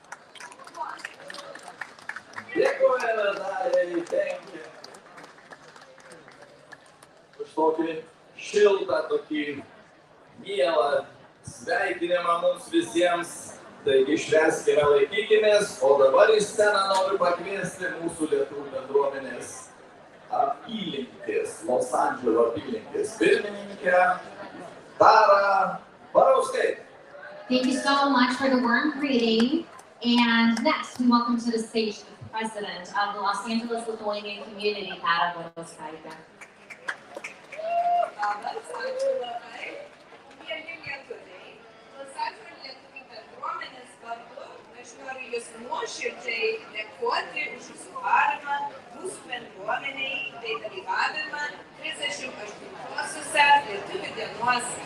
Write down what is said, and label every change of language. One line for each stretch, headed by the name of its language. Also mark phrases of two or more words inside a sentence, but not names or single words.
Lithuanian: Dėkojame Daliai Tenki už tokį šiltą, tokį mielą sveikinimą mums visiems, taigi švęskime, laikykimės, o dabar į sceną noriu pakviesti mūsų lietuvių bendruomenės apylinkės, Los Andželo apylinkės pirmininkę Tarą Barauskai.
English: Thank you so much for the warm greeting. And next, we welcome to the stage the president of the Los Angeles Lithuanian community, Tara Barauskai.
Lithuanian: Ačiū labai. Mieli lietuviai, Los Andželo lietuvių bendruomenės vardu aš noriu jūs nuoširdžiai dėkoti už jūsų paramą mūsų bendruomeniai bei dalyvavimą 38-osiuose lietuvių dienuose.